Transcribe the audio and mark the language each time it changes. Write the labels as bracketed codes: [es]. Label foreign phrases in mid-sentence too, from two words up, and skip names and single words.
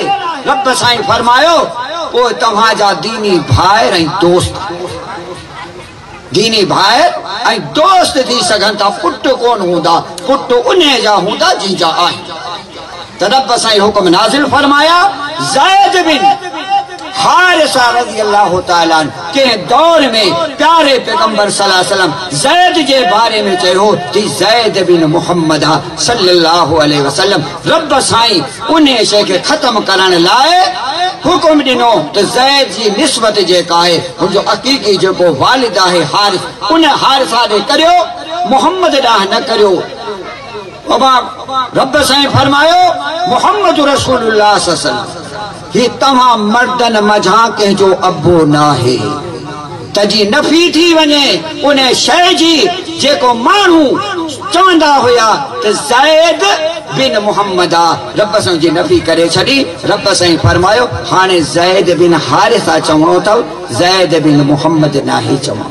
[sd] रब साईं फरमायो पोइ तव्हांजा दीनी भाइर ऐं दोस्त दीनी भाई ऐं दोस्त थी सघनि था, पुट कोन हूंदा, पुट उन जा हूंदा जिंजा आहिनि। त रब साईं हुक्म नाज़िल फरमाया, ज़ैद बिन हारिसा [ar] رضي الله تعالى عنه [sd] के दौर में प्यारे पैगंबर [ar] صلى الله عليه وسلم [sd] ज़ैद जे बारे में चयो थी, ज़ैद बिन मुहम्मद [ar] صلى الله عليه وسلم. [sd] रब साईं उन शइ खे ख़त्म करण लाइ हुकुम ॾिनो त ज़ैद जी निस्बत जेका आहे हुनजो हक़ीक़ी जेको वालिद आहे हारिस, उन हारिसा ॾे करियो, मुहम्मद ॾांहुं न करियो। रब साईं फरमायो, मुहम्मद रसूलुल्लाह [ar] صلى الله عليه وسلم [sd] ही तव्हां मर्दन मझां कंहिंजो अबो न आहे। तजी नफ़ी थी वञे उन शइ जी जेको माण्हू चवंदा हुया त ज़ैद बिन मुहम्मद आ, रब साईं जी नफ़ी करे छॾी। रब साईं फरमायो, हाणे ज़ैद बिन हारिसा चवणो अथव, ज़ैद बिन मुहम्मद नाहे चवणो।